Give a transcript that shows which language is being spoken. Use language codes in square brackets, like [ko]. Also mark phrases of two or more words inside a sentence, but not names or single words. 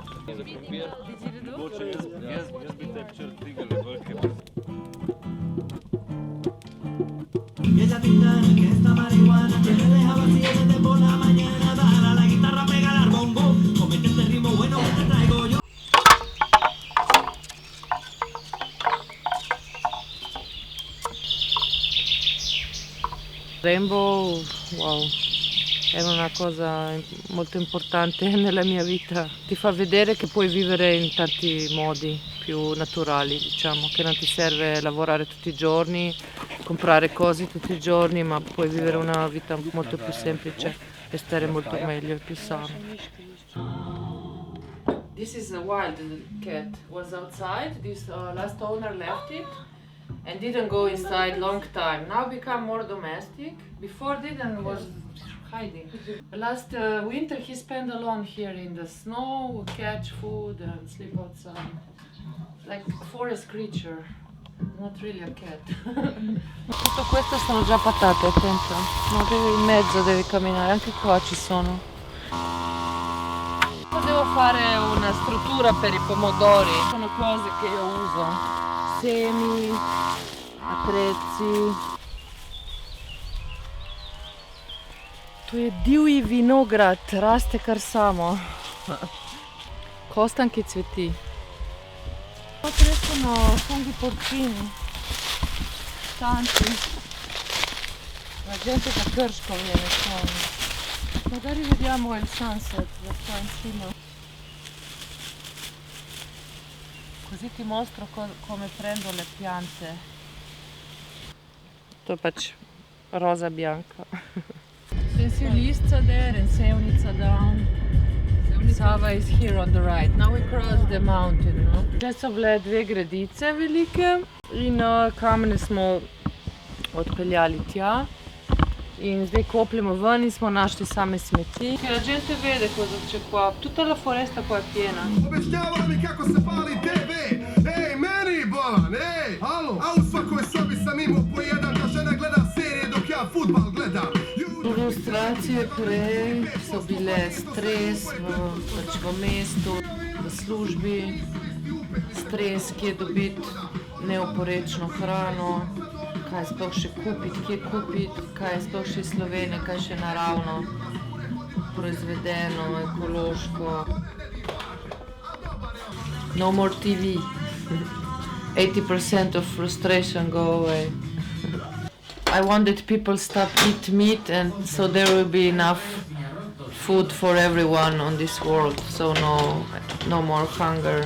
[sl] za papir. Mogoče jaz bi te včeraj trigale velike. [es] Ella te engaña que esta marihuana te deja vacía desde por la mañana. Dale a la guitarra, pégale al bongo. Comete este ritmo bueno que te traigo yo. [it] Rainbow, wow, è una cosa molto importante nella mia vita. Ti fa vedere che puoi vivere in tanti modi più naturali, diciamo, che non ti serve lavorare tutti i giorni, comprare cose tutti i giorni, ma puoi vivere una vita molto più semplice e stare molto meglio e più sano. [en] This is a wild cat. Was outside. This last owner left it and didn't go inside long time. Now become more domestic. Before didn't was hiding. Last winter he spent alone here in the snow, catch food and sleep outside. Like a forest creature. Not really a cat. [it] Tutto questo sono già patate, attento. No, devi in mezzo, devi camminare, anche qua ci sono. Devo fare una struttura per i pomodori. Sono cose che io uso. Semi, attrezzi. [sl] To je divji vinograd, raste kar samo. Kostanki cveti. [it] Crescono funghi porcini, tanti. La gente da Krško viene qua. Magari vediamo il sunset da qua in cima. Così ti mostro come prendo le piante. [sl] To je pač roza bianca. [en] Sensiolista there and Sevnica down. Sava is here on the right. Now we cross the mountain, no? [sl] Zdaj so bile dve gredice velike in kamne smo odpeljali tja. In zdaj kopljemo ven in smo našli same smeti. [it] La gente vede cosa c'è qua. Tutta la foresta qua è piena. [hr] Obećavali kako se pali TV. Ej, meni bolan, ej, alo. A u svakoj sobi sam imao po jedan da žena gleda serije dok ja futbal gledam. [sl] Frustracije prej so bile stres v mestu, v službi, stres, kje dobiti neoporečno hrano, kaj sploh še kupiti, kje kupiti, kaj sploh še iz Slovenije, kaj še naravno, proizvedeno, ekološko. [en] No more TV. 80% of frustration go away. I want that people stop eat meat and so there will be enough food for everyone on this world, so no more hunger.